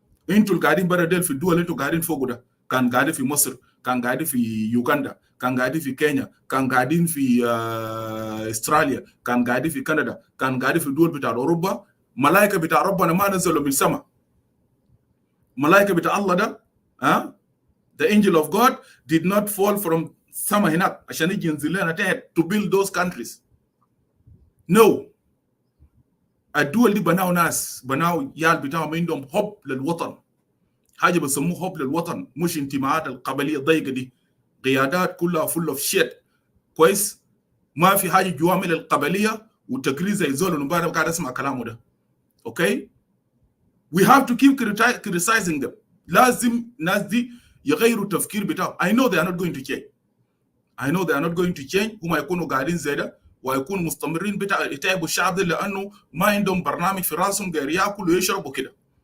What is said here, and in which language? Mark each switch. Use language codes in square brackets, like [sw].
[ar] أنتوا القاعدين برا ديل في الدول أنتوا قاعدين فوقه ده، كان قاعدين في مصر، كان قاعدين في يوغندا، كان قاعدين في كينيا، كان قاعدين في استراليا، كان قاعدين في كندا، كان قاعدين في الدول بتاع أوروبا. ملائكة بتاع ربنا ما نزلوا من السماء. ملائكة بتاع الله ده [en] the angel of God did not fall from [ar] السماء هناك عشان يجي ينزل لنا تحت [en] to build those countries. [ar] No. الدول دي بناوا ناس، بناوا يال بتاعهم عندهم حب للوطن، حاجة بسموه حب للوطن، مش انتماءات القبلية الضيقة دي. قيادات كلها [en] full of shit. [ar] كويس؟ ما في حاجة جوامل القبلية وتقرير زي زول المبارك قاعد اسمع كلامه ده. [en] Okay? We have to keep criticizing them. [ar] لازم ناس دي يغيروا التفكير بتاعهم. [en] I know they are not going to change. I know they are not going to change. [ar] هم يكونوا قاعدين زي ده ويكونوا مستمرين يتعبوا الشعب ده لأنه ما عندهم برنامج في راسهم غير ياكلوا ويشربوا كده.